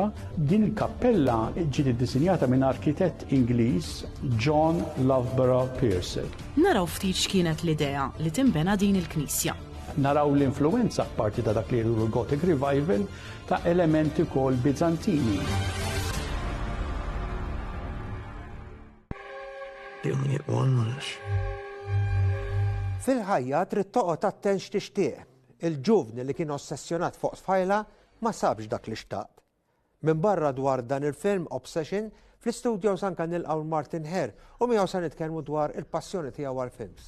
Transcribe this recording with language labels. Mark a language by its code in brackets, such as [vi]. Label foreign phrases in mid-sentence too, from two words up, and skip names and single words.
[mt] Din il-kappella ġiet iddisinjata minn arkitett Ingliż John Loughborough Pearson. Naraw ftit x'kienet l-idea li timbena din il-knisja. Naraw l-influenza parti ta' dak li l-Gothic Revival ta' elementi wkoll Bizantini. [en] They only get one wish. [mt] Fil-ħajja trid toqgħod attent x'tixtieq. Il-ġuvni li kien ossessjonat fuq tfajla ma sabx dak li xtaqt. Minn barra dwar dan il-film Obsession, fl-istudios anke nilqgħu Martin Hare u miegħu se nitkellmu dwar il-passjoni tiegħu għall-films.